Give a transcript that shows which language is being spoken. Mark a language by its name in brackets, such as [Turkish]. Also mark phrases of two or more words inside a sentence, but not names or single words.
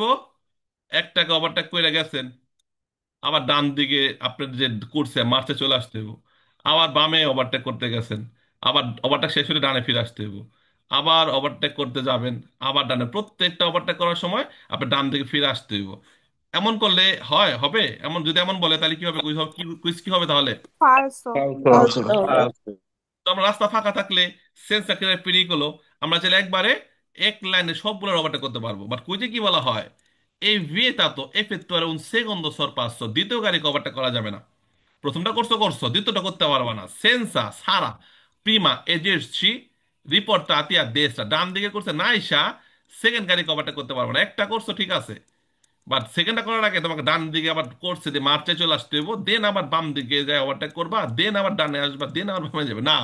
[Bangla] একটাকে ওভারটেক করে গেছেন, আবার ডান দিকে আপনার যে করছে মার্চে চলে আসতে হইব, আবার বামে ওভারটেক করতে গেছেন, আবার ওভারটেক শেষ হলে ডানে ফিরে আসতে হইব, আবার ওভারটেক করতে যাবেন, আবার ডানে, প্রত্যেকটা ওভারটেক করার সময় আপনার ডান দিকে ফিরে আসতে হইব। এমন করলে হয় হবে? এমন যদি এমন বলে তাহলে কি হবে, কুইজ হবে, কি কুইজ কি হবে তাহলে? ফালসো। ফালতু। ফালসো হবে। তো আমরা রাস্তা ফাঁকা থাকলে সেন্স একেবারে পেরিয়ে গেলো, আমরা চাইলে একবারে এক লাইনে সবগুলো ওভারটেক করতে পারবো। বাট কুইজে কি বলা হয়, এই [Italian] vietato effettuare un secondo sorpasso, [Bangla] দ্বিতীয় গাড়িকে ওভারটেক করা যাবে না। প্রথমটা করছো করছো, দ্বিতীয়টা করতে পারবে না, [Italian] senza prima essersi riportati a destra, [Bangla] ডান দিকে করছে না ইসা, সেকেন্ড গাড়িকে ওভারটেক করতে পারবে না। একটা করছো ঠিক আছে, বাট সেকেন্ডটা করার আগে তোমাকে ডান দিকে আবার কোর্সে দিয়ে মার্চে চলে আসতে হইব, দেন আবার বাম দিকে যায় ওভারটেক করবা, দেন আবার ডানে আসবা, দেন আবার বামে যাবে না।